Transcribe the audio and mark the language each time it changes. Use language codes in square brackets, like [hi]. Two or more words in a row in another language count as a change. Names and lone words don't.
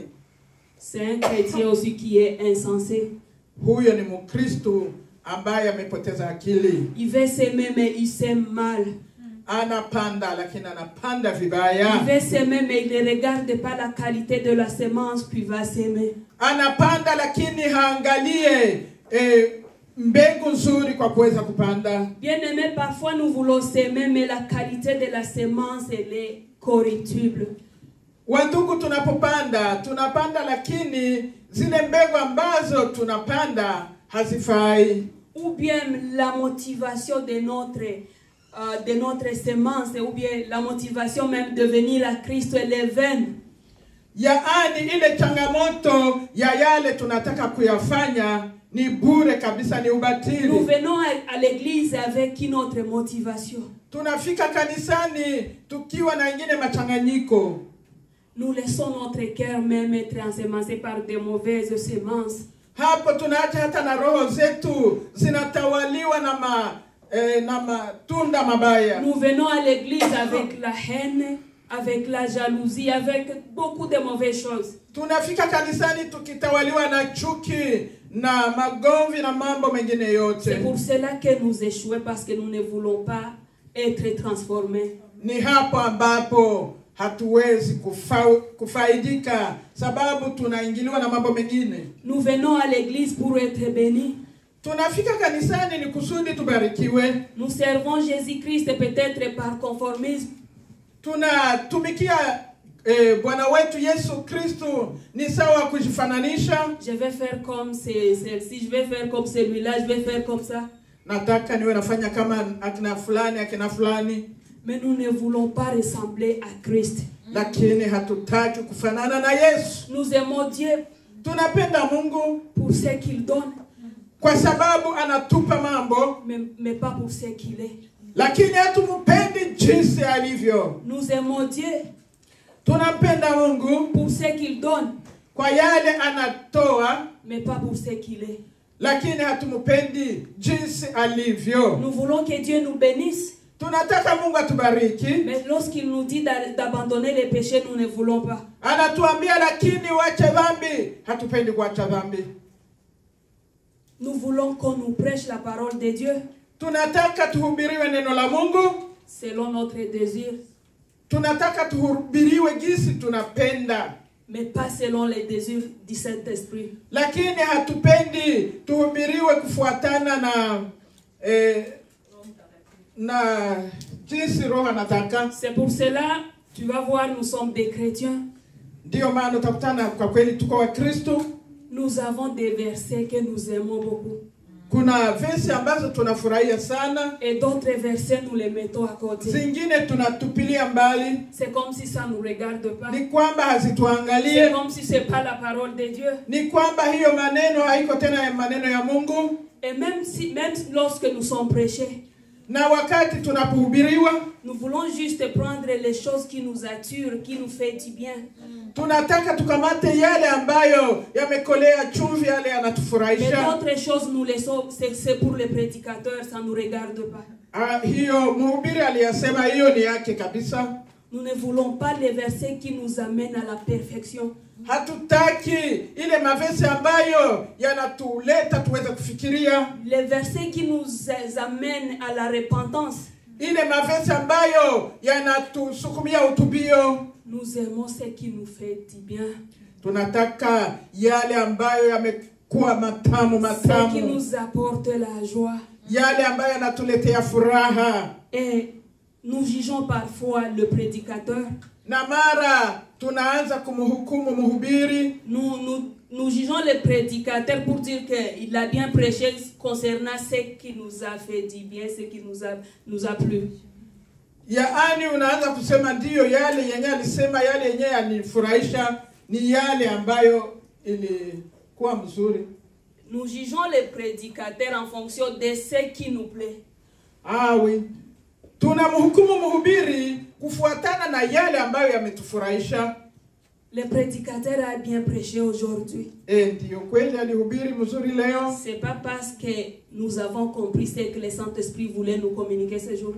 [fr] C'est un chrétien aussi qui est insensé. [sw] Huyo ni Mkristo ambaye amepoteza akili. [fr] Il veut s'aimer, mais il s'aime mal. [sw] Anapanda lakini anapanda [fr] Il [sw] vibaya. [fr] veut s'aimer, mais il ne regarde pas la qualité de la semence qu'il va s'aimer. [sw] Anapanda lakini haangalie mbegu nzuri kwa kuweza kupanda. [fr] Bien aimé, parfois nous voulons s'aimer, mais la qualité de la semence, elle est corruptible. [sw] Wandugu, tunapanda lakini zile mbegu ambazo tunapanda hazifai. [fr] Ou bien la motivation de notre semence, ou bien la motivation même de venir à Christ, elle est vaine. [sw] Yaani ile changamoto ya yale tunataka kuyafanya ni bure kabisa, ni [fr] Nous [sw] ubatili. [fr] venons à l'église avec une autre motivation. [sw] Tunafika kanisani tukiwa na ingine machanganyiko. [fr] Nous laissons notre cœur même être ensemencé par de mauvaises semences. [sw] Hapo tunaacha hata na roho zetu zinatawaliwa na matunda mabaya. [fr] Nous venons à l'église avec la haine, avec la jalousie, avec beaucoup de mauvaises choses. [sw] Tunafika kanisani tukitawaliwa na chuki na magomvi na mambo mengine [fr] C'est [sw] yote. [fr] pour cela que nous échouons, parce que nous ne voulons pas être transformés. [sw] Ni hapo ambapo hatuwezi kufaidika, sababu tunaingiliwa na mambo mengine. [fr] Nous venons à l'église pour être bénis. [sw] Tunafika kanisani ni kusudi tubarikiwe. [fr] Nous servons Jésus-Christ peut-être par conformisme. [sw] Tunatumikia Bwana wetu Yesu Kristo ni sawa kujifananisha. [fr] Je vais faire comme celle-ci, je vais faire comme celui-là, je vais faire comme ça. [sw] Nataka niwe nafanya kama akina fulani. [fr] Mais nous ne voulons pas ressembler à Christ. [sw] Lakini hatutaki kufanana na Yesu. [fr] Nous aimons Dieu [sw] Tunapenda Mungu [fr] pour ce qu'il donne, [sw] kwa sababu anatupa mambo, [fr] mais pas pour ce qu'il est. [sw] lakini hatumupendi jinsi alivyo. [fr] Nous aimons Dieu [sw] Tunapenda Mungu [fr] pour ce qu'il donne, [sw] kwa yale anatoa, [fr] mais pas pour ce qu'il est. [sw] lakini hatumupendi jinsi alivyo. [fr] Nous voulons que Dieu nous bénisse, [sw] Tunataka Mungu atubariki. [fr] mais lorsqu'il nous dit d'abandonner les péchés, nous ne voulons pas. [sw] Anatuambia lakini wache dhambi, hatupendi kuacha dhambi. [fr] Nous voulons qu'on nous prêche la parole de Dieu [sw] Tunataka tuhubiriwe neno la Mungu. [fr] selon notre désir, [sw] Tunataka tuhubiriwe jinsi tunapenda. [fr] mais pas selon les désirs du Saint-Esprit. [sw] Lakini hatupendi tuhubiriwe kufuatana na jinsi Roho anataka. [fr] C'est pour cela, tu vas voir, nous sommes des chrétiens, [sw] Ndio maana utakutana kwa kweli tuko wa Kristo. [fr] Nous avons des versets que nous aimons beaucoup. [sw] Kuna verse ambazo tunafurahia sana. [fr] Et d'autres versets, nous les mettons à côté. [sw] Zingine tunatupilia mbali. [fr] C'est comme si ça ne nous regarde pas. [sw] Ni kwamba hazituangalie. [fr] C'est comme si c'est pas la parole de Dieu. [sw] Ni kwamba hiyo maneno haiko tena maneno ya Mungu. [fr] Et même lorsque nous sommes prêchés, [sw] na wakati tunapohubiriwa, [fr] nous voulons juste prendre les choses qui nous attirent, qui nous fait du bien. [sw] Tunataka tukamate yale ambayo yamekolea chumvi, yale yanatufurahisha. [fr] Mais d'autres choses nous laissons, c'est pour les prédicateurs, ça nous regarde pas. [sw] Hiyo mhubiri aliyasema, hiyo ni yake kabisa. [fr] Nous ne voulons pas les versets qui nous amènent à la perfection. [sw] Hatutaki ile mavesi ambayo yanatuleta tuweze kufikiria. [fr] Les versets qui nous amènent à la repentance. [sw] Ile mavesi ambayo yanatusukumia utubio. [fr] Nous aimons ce qui nous fait du bien. [sw] Tunataka yale ambayo yamekuwa matamu. [fr] Ce qui nous apporte la joie. [sw] Yale ambayo yanatuletea furaha. [fr] Et nous jugeons parfois le prédicateur. [sw] Na mara tunaanza kumhukumu mhubiri. [fr] Nous jugeons le prédicateur pour dire qu'il a bien prêché concernant ce qui nous a fait du bien, ce qui nous a plu. [sw] Yaani unaanza kusema ndio yale yenye alisema, yale yenye yanifurahisha ni yale ambayo ilikuwa mzuri. [fr] Nous jugeons les prédicateurs en fonction de ce qui nous plaît. Ah oui. [sw] Tunamhukumu mhubiri kufuatana na yale ambayo yametufurahisha. [fr] Le prédicateur a bien prêché aujourd'hui. [sw] Ndio kweli alihubiri mzuri leo. [fr] C'est pas parce que nous avons compris ce que le Saint-Esprit voulait nous communiquer ce jour-là.